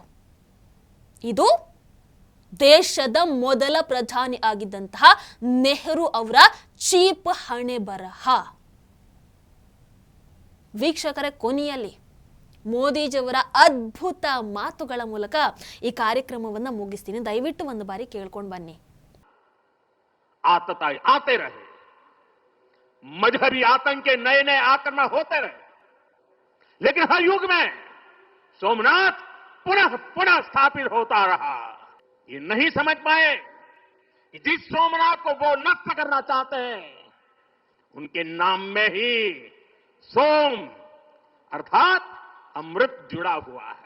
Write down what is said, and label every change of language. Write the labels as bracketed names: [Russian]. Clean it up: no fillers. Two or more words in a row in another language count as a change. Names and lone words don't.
[Kannada] ಇದು ದೇಶದ ಮೊದಲ ಪ್ರಧಾನಿ ಆಗಿದ್ದಂತಹ ನೆಹರು ಅವರ ಚೀಪ್ ಹಣೆ ಬರಹ. ವೀಕ್ಷಕರೇ, ಕೊನೆಯಲ್ಲಿ ಮೋದಿಜಿಯವರ ಅದ್ಭುತ ಮಾತುಗಳ ಮೂಲಕ ಈ ಕಾರ್ಯಕ್ರಮವನ್ನ ಮುಗಿಸ್ತೀನಿ. ದಯವಿಟ್ಟು ಒಂದು ಬಾರಿ ಕೇಳ್ಕೊಂಡು ಬನ್ನಿ. [Hindi] आतताई आते रहे, मजहबी आतंक के नए नए आक्रमण होते रहे, लेकिन हर युग में सोमनाथ पुनः पुनः स्थापित होता रहा. ये नहीं समझ पाए कि जिस सोमनाथ को वो नष्ट करना चाहते हैं, उनके नाम में ही सोम अर्थात अमृत जुड़ा हुआ है.